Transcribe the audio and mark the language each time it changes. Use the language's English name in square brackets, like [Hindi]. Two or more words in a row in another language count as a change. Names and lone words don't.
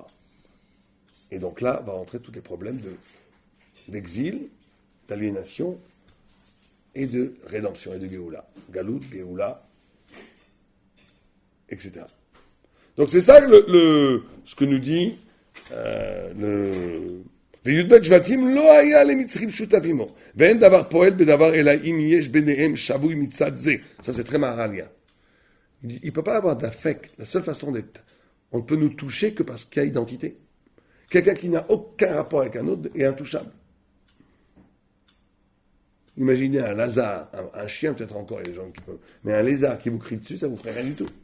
[French] Et donc là, va entrer tous les problèmes d'exil, d'aliénation, et de rédemption, et de Géoula. Galout, Géoula, etc. Donc c'est ça ce que nous dit le... [Hebrew] וי"ב שבטים לא היה למצרים שותפים בו, ואין דבר פועל בדבר אלא אם יש ביניהם שבוי מצד זה. [French] Ça c'est très Mahalia. Il dit, il ne peut pas avoir d'affect. La seule façon d'être, on ne peut nous toucher que parce qu'il y a identité. Quelqu'un qui n'a aucun rapport avec un autre est intouchable. Imaginez un lézard, un chien peut-être encore, il y a des gens qui peuvent, mais un lézard qui vous crie dessus, ça vous ferait rien du tout.